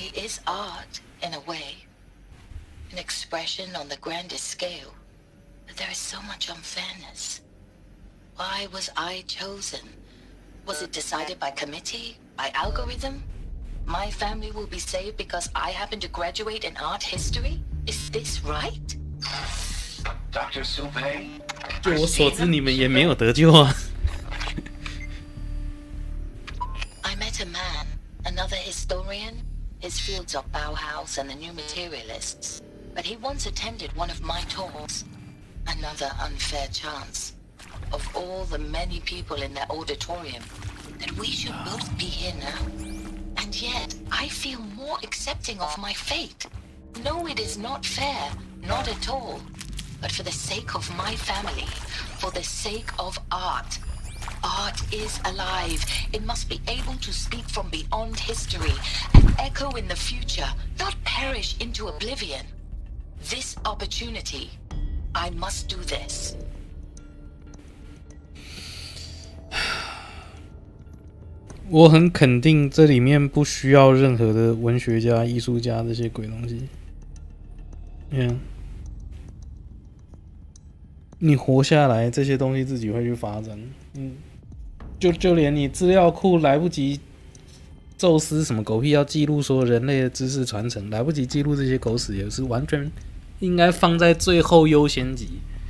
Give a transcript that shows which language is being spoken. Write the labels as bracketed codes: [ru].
[en] It is art, in a way. An expression on the grandest scale. But there is so much unfairness. Why was I chosen? Was it decided by committee? By algorithm? My family will be saved because I happen to graduate in art history? Is this right? Dr. Zhiwei? [zh] 就我所知，你们也没有得救啊。 [en] I met a man, another historian. His fields are Bauhaus and the new materialists. But he once attended one of my talks. Another unfair chance. Of all the many people in that auditorium, that we should both be here now. And yet, I feel more accepting of my fate. No, it is not fair. Not at all. But for the sake of my family, for the sake of art. Art is alive. It must be able to speak from beyond history and echo in the future, not perish into oblivion. This opportunity, I must do this. [zh] 我很肯定这里面不需要任何的文学家、艺术家这些鬼东西。你活下来，这些东西自己会去发展。就连你资料库来不及，宙斯什么狗屁要记录所有人类的知识传承，来不及记录这些狗屎，也是完全应该放在最后优先级。